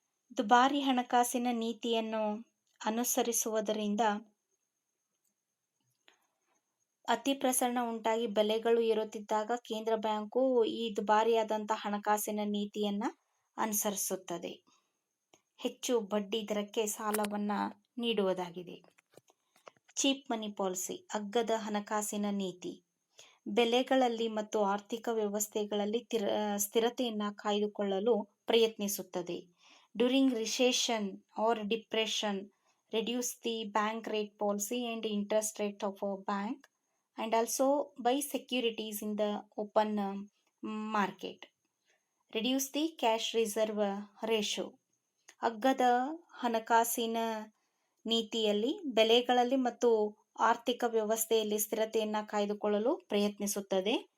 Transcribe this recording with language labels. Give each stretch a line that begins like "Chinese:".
Kannada: ದುಬಾರಿ ಹಣಕಾಸಿನ ನೀತಿಯನ್ನು ಅನುಸರಿಸುವುದರಿಂದ ಅತಿ ಪ್ರಸರಣ ಉಂಟಾಗಿ ಬೆಲೆಗಳು ಏರುತ್ತಿದ್ದಾಗ ಕೇಂದ್ರ ಬ್ಯಾಂಕು ಈ ದುಬಾರಿಯಾದಂಥ ಹಣಕಾಸಿನ ನೀತಿಯನ್ನು ಅನುಸರಿಸುತ್ತದೆ. ಹೆಚ್ಚು ಬಡ್ಡಿ ದರಕ್ಕೆ ಸಾಲವನ್ನು ನೀಡುವುದಾಗಿದೆ. ಚೀಪ್ ಮನಿ ಪಾಲಿಸಿ, ಅಗ್ಗದ ಹಣಕಾಸಿನ ನೀತಿ, ಬೆಲೆಗಳಲ್ಲಿ ಮತ್ತು ಆರ್ಥಿಕ ವ್ಯವಸ್ಥೆಗಳಲ್ಲಿ ಸ್ಥಿರತೆಯನ್ನು ಕಾಯ್ದುಕೊಳ್ಳಲು ಪ್ರಯತ್ನಿಸುತ್ತದೆ.
English: During recession or depression, reduce the bank rate policy and interest rate of a bank, and also buy securities in the open market. Reduce the cash reserve ratio.
Kannada: ಅಗ್ಗದ ಹಣಕಾಸಿನ ನೀತಿಯಲ್ಲಿ ಬೆಲೆಗಳಲ್ಲಿ ಮತ್ತು ಆರ್ಥಿಕ ವ್ಯವಸ್ಥೆಯಲ್ಲಿ ಸ್ಥಿರತೆಯನ್ನು ಕಾಯ್ದುಕೊಳ್ಳಲು ಪ್ರಯತ್ನಿಸುತ್ತದೆ.